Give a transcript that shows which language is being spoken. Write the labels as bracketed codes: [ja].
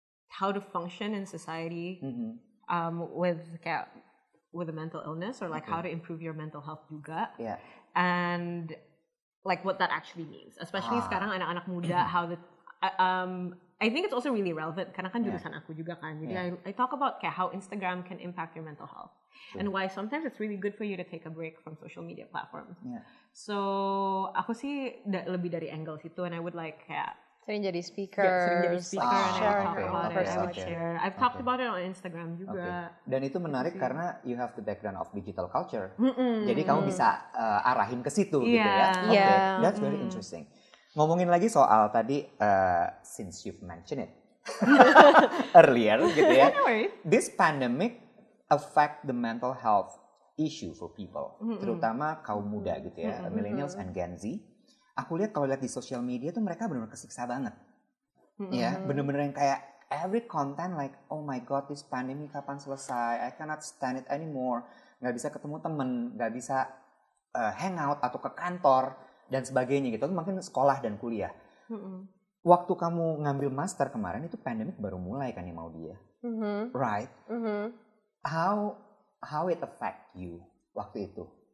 [en] how to function in society with a mental illness, or like how to improve your mental health juga, and like what that actually means, especially [id] sekarang anak-anak muda, [en] how the I think it's also really relevant [id] karena kan jurusan aku juga kan, jadi [en] I talk about kayak how Instagram can impact your mental health and why sometimes it's really good for you to take a break from social media platforms. [id] So aku sih lebih dari angle situ, [en] and I would like [id] kayak sering jadi speaker, [en] and I sharing talk about it. I would share. I've talked about it on Instagram juga. [id] Dan itu menarik karena [en] you have the background of digital culture. [id] Jadi kamu bisa arahin ke situ gitu ya. [en] That's very interesting. [id] Ngomongin lagi soal tadi, [en] since you've mentioned it earlier [id] gitu ya. [en] This pandemic affect the mental health issue for people, [id] terutama kaum muda gitu ya, [en] millennials and Gen Z. [id] Aku lihat kalau lihat di sosial media tuh mereka benar-benar kesiksa banget. Ya, bener-bener yang kayak [en] every content like, oh my god, this pandemic [id] kapan selesai? [en] I cannot stand it anymore. [id] Nggak bisa ketemu temen, nggak bisa hangout atau ke kantor dan sebagainya gitu. Itu mungkin sekolah dan kuliah. Waktu kamu ngambil master kemarin itu pandemic baru mulai kan ya mau dia, right? [en] How it affect you [id] waktu itu?